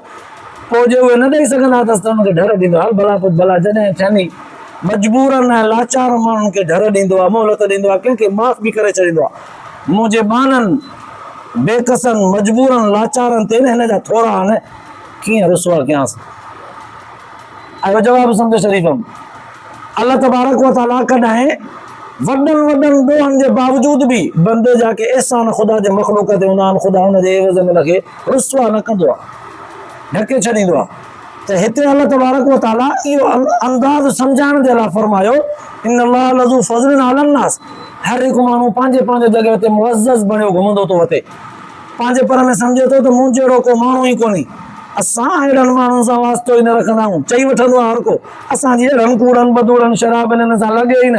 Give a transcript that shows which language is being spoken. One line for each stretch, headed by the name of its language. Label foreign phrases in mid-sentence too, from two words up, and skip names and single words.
Sindhi: पोइ जे उहे न ॾेई सघंदा अथसि त हुनखे डर ॾींदो आहे, भला पुछ भला जॾहिं थियनि मजबूरनि ऐं लाचार माण्हुनि खे डर ॾींदो आहे, मोहलत ॾींदो आहे, कंहिंखे माफ़ बि करे छॾींदो आहे। मुंहिंजे ॿाननि बेकसनि मजबूरनि लाचारनि ते हिन जा थोरा आहिनि, कीअं रुसवा कयांसि। आयो जवाबु सम्झो शरीफ़म।
Arabic: الله تبارك وتعالى
Sindhi: कॾहिं वॾनि ॾोहनि जे बावजूद बि बंदे जा के एहसान ख़ुदा जे मख़लूक ते हूंदा आहिनि, ख़ुदा हुन जे एवज़ में हुनखे रुसवा न कंदो आहे, ढके छॾींदो आहे। त हिते
Arabic: الله تبارك وتعالى
Sindhi: इहो अंदाज़ सम्झाइण जे लाइ फरमायो
Arabic: إن الله لذو فضل على الناس.
Sindhi: हर हिकु माण्हू पंहिंजे पंहिंजे जॻह ते मुअज़्ज़ज़ बणियो घुमंदो थो वठे, पंहिंजे पर में सम्झे थो त मूं जहिड़ो को माण्हू ई कोन्हे। असां अहिड़नि माण्हुनि सां वास्तो ई न रखंदा आहियूं। चई वठंदो आहे हर को असांजी अहिड़नि कूड़नि बदूड़नि शराबनि हिन सां लॻे ई न।